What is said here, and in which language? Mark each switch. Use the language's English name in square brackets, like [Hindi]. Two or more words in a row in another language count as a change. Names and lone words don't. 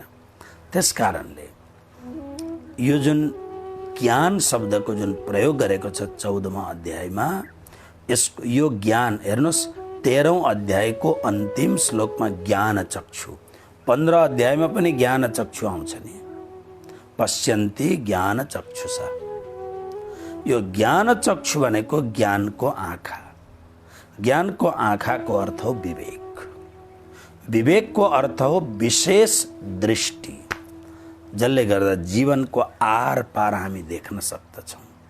[Nepali] त्यसकारणले यो जुन ज्ञान शब्दको जुन प्रयोग गरेको छ 14वां अध्यायमा, यो ज्ञान हेर्नुहोस्, 13औं अध्यायको अन्तिम श्लोकमा ज्ञान चक्षु, 15 अध्यायमा पनि ज्ञान चक्षु आउँछ नि, [Sanskrit] पश्यन्ति ज्ञान चक्षुषा। [Nepali] यो ज्ञान चक्षु भनेको ज्ञानको आँखा। ज्ञानको आँखाको अर्थ हो विवेक। विवेकको अर्थ हो विशेष दृष्टि, जसले गर्दा जीवनको आर पार हामी देख्न सक्दछौँ।